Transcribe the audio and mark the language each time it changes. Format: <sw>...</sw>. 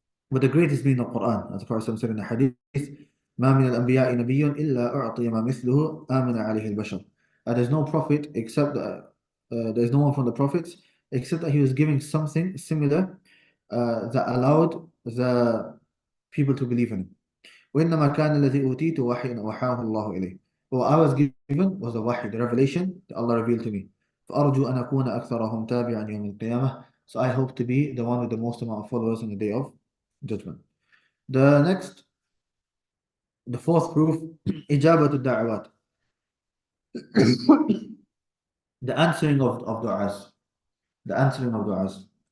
<en>But the greatest being the Quran, as the Prophet said in the Hadith,</en> <ar>ما من الأنبياء نبي إلا أعطي ما مثله آمن عليه البشر.</ar> <en>There's no prophet except that there's no one from the prophets except that he was giving something similar that allowed the people to believe in him.</en> <ar>وإنما كان الذي أوتيت وحي أوحاه الله إليه.</ar> <en>What I was given was the wahy, the revelation that Allah revealed to me.</en> <ar>فأرجو أن أكون أكثرهم تابعا يوم القيامة.</ar> <en>So I hope to be the one with the most amount of followers on the day of judgment. The fourth proof,</en> <ar>إجابة الدعوات.</ar> <en>The answering of du'as. The answering of du'as.</en>